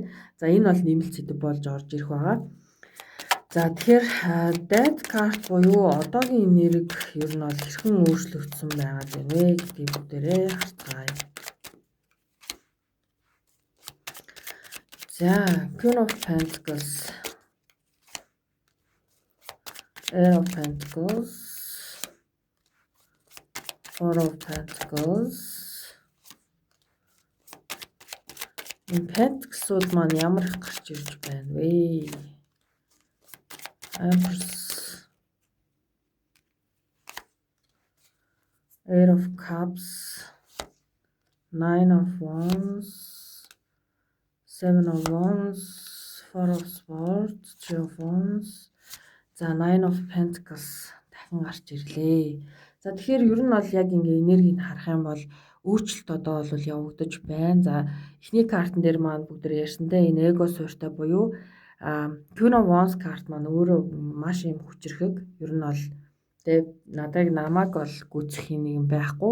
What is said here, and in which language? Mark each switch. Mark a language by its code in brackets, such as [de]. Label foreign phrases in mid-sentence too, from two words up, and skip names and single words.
[mn] За энэ бол нэмэлт сэдэв болж орж ирэх байгаа. За тэгэхээр [en] death card [mn] буюу одоогийн энерги ер нь бол хэрхэн өөрчлөгдсөн байгаад байна вэ гэдгийг бүгдээрээ харцгаая. [en] За Queen of Pentacles, Ace of Pentacles, Four of Pentacles. [mn] Энэ Pentacles-ууд маань ямар их гарч ирж байна вэ? [en] Empress, Eight of Cups, Nine of Wands, Seven of Wands, Four of Swords, Three of Wands. [mn] За [en] Nine of Pentacles [mn] дахин гарч ирлээ. За тэгэхээр ер нь бол яг ингээ энергийг харах юм бол өөрчлөлт одоо бол явагдаж байна. За эхний картн дээр маань бүгд ярьсантай энэ эго суурьтай буюу [en] Queen of Wands [mn] карт маань өөрөө маш юм хүчрхэг. Ер нь бол тэг намайг бол гүцэх юм нэг байхгүй.